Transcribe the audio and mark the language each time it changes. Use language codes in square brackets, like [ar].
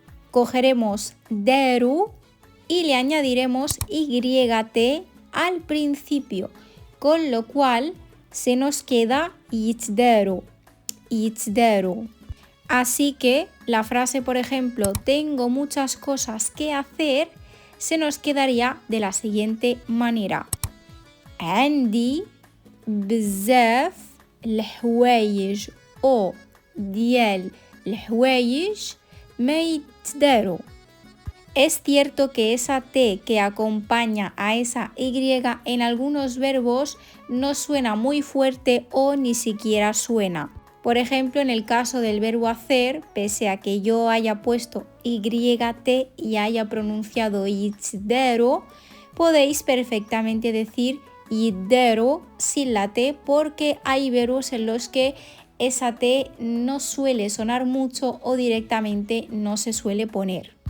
[es] Cogeremos daru y le añadiremos YT al principio, con lo cual se nos queda yitdaru, yitdaru. Así que la frase, por ejemplo, tengo muchas cosas que hacer, se nos quedaría de la siguiente manera. [ar] عندي بزاف الحوايج o ديال الحوايج ما يتداروا. [es] Es cierto que esa T que acompaña a esa Y en algunos verbos no suena muy fuerte o ni siquiera suena. Por ejemplo, en el caso del verbo hacer, pese a que yo haya puesto YT y haya pronunciado yitdero, podéis perfectamente decir yitdero sin la T porque hay verbos en los que esa T no suele sonar mucho o directamente no se suele poner.